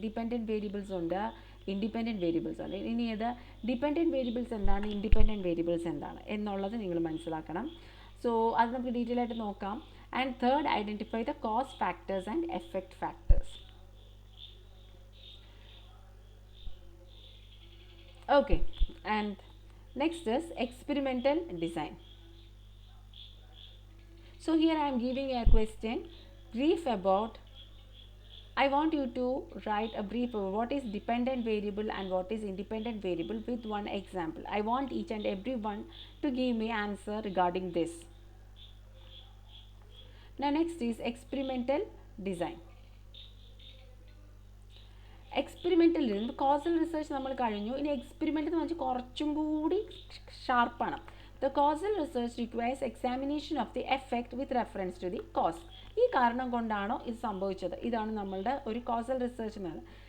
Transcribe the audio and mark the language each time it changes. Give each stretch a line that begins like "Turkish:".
Malayalam: Dependent variables ഉണ്ട്, independent variables ഉണ്ട്. ഇനി ഇത് ഡിപ്പെൻഡൻറ്റ് വേരിയബിൾസ് എന്താണ്, ഇൻഡിപെൻഡൻറ്റ് വേരിയബിൾസ് എന്താണ് എന്നുള്ളത് നിങ്ങൾ മനസ്സിലാക്കണം.
English: so
Malayalam: അത് നമുക്ക് ഡീറ്റെയിൽ ആയിട്ട് നോക്കാം.
English: And third, identify the cause factors and effect factors. Okay, and next is experimental design. So here I am giving a question brief about, I want you to write a brief about what is dependent variable and what is independent variable with one example. I want each and every one to give me answer regarding this. Now next is experimental design.
Malayalam: Experimental നിന്ന് causal research നമ്മൾ കഴിഞ്ഞു. ഇനി experiment എന്ന് വെച്ചാൽ കുറച്ചും കൂടി ഷാർപ്പാണ്.
English: The causal research requires examination of the effect with reference to the cause.
Malayalam: ഈ കാരണം കൊണ്ടാണോ ഇത് സംഭവിച്ചത്, ഇതാണ് നമ്മളുടെ ഒരു കോസൽ റിസർച്ച് എന്ന് പറയുന്നത്.